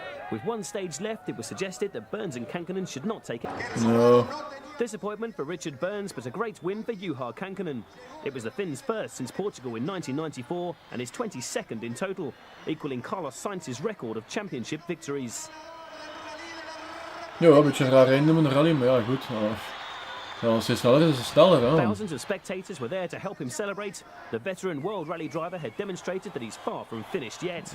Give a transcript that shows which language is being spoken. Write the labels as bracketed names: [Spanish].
[English] With 1 stage left, it was suggested that Burns and Kankkunen should not take it. No. Disappointment for Richard Burns, but a great win for Juha Kankkunen. It was the Finns' first since Portugal in 1994 and his 22nd in total, equaling Carlos Sainz's record of championship victories. [Dutch] Ja, een beetje een raar einde met een rally, maar ja, goed. Ja, als hij sneller is, is hij sneller, hè? [English] Thousands of spectators were there to help him celebrate. The veteran World Rally driver had demonstrated that he's far from finished yet.